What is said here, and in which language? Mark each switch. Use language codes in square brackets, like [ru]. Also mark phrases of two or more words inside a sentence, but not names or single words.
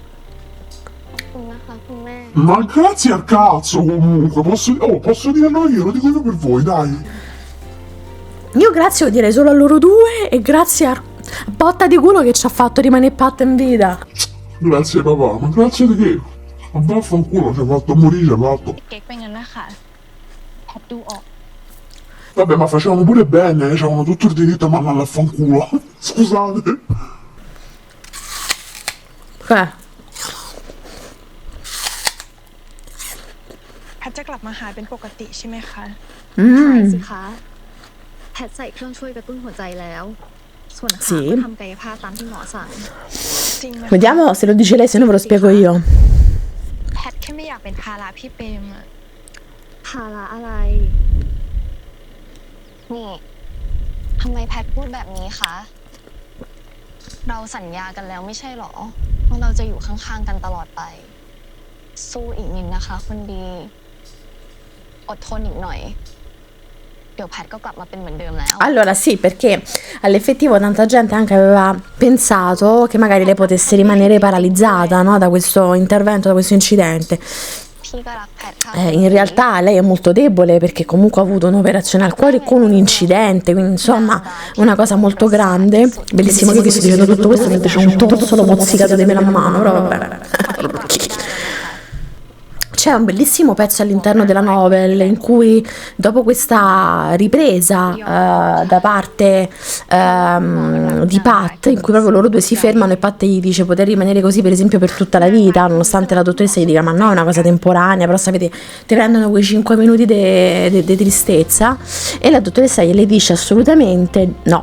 [it] Ma grazie al cazzo comunque, posso dirlo io, lo dico io per voi, dai. Io grazie lo direi solo a loro due e grazie a botta di culo che ci ha fatto rimanere Pat in vita. Grazie papà, ma grazie di che? Ma vaffanculo, ci ha fatto morire, ci ha fatto. [th] เก๊กเป็นงั้นนะคะแพทดูออก [it] Vabbè, ma facevano pure bene, avevano tutto il diritto a mandarla a fanculo. Scusate. Cioè, [th] แพทจะกลับมาหายเป็นปกติใช่ไหมคะ หายสิคะแพทย์ใส่เครื่องช่วยกระตุ้นหัวใจแล้ว ส่วนขา [it] sì. [th] ก็ทำกายภาพตามที่หมอสั่ง จริงไหม [it] Vediamo se lo dice lei, se no ve lo spiego io. [th] แพทแค่ไม่อยากเป็นภาระพี่เปรมอะ ภาระอะไร นี่ทำไมแพทพูดแบบนี้คะ เราสัญญากันแล้วไม่ใช่หรอว่าเราจะอยู่ข้างๆกันตลอดไป สู้อีกนิดนะคะคนดี อดทนอีกหน่อย เดี๋ยวแพทก็กลับมาเป็นเหมือนเดิมแล้ว [it] Allora sì, perché all'effettivo tanta gente anche aveva pensato che magari lei potesse rimanere paralizzata, no, da questo intervento, da questo incidente. [th] พี่ก็รักแพทค่ะ [it] In realtà lei è molto debole perché comunque ha avuto un'operazione al cuore con un incidente, quindi insomma una cosa molto grande. Bellissimo che vi sto dicendo tutto questo mentre c'è un torsolo mozzicato di mela a mano, però vabbè. C'è un bellissimo pezzo all'interno della novel in cui dopo questa ripresa da parte di Pat, in cui proprio loro due si fermano e Pat gli dice poter rimanere così per esempio per tutta la vita, nonostante la dottoressa gli dica ma no, è una cosa temporanea, però sapete ti prendono quei 5 minuti di tristezza, e la dottoressa gliele dice assolutamente no.